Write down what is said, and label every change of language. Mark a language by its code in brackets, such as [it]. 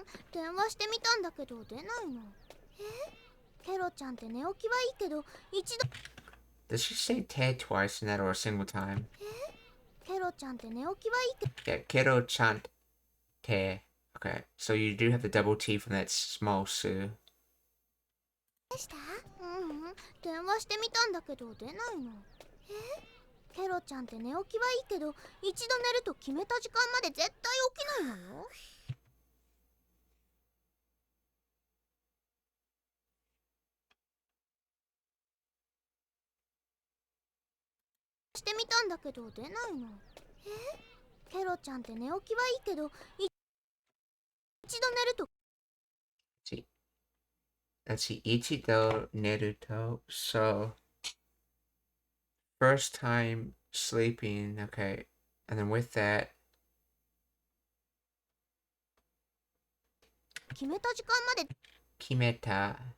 [ja] 電話してみたんだけど出ないの。ケロちゃんって寝起きはいいけど一度。 [en] Does she say te twice in that or a single time? [ja] ケロちゃんって寝起きはいいけど。 [en] Yeah, Kero-chan te. Okay, so you do have the double T from that small su. [ja] でした？電話してみたんだけど出ないの。ケロちゃんって寝起きはいいけど一度寝ると決めた時間まで絶対起きないのよ。してみたんだけど出ないの。ケロちゃんって寝起きはいいけど一度寝ると。 [en] See, let's see, [ja] Ichido Neruto. [en] So, first time sleeping, okay, and then with that, [ja] 決めた時間まで Kimeta.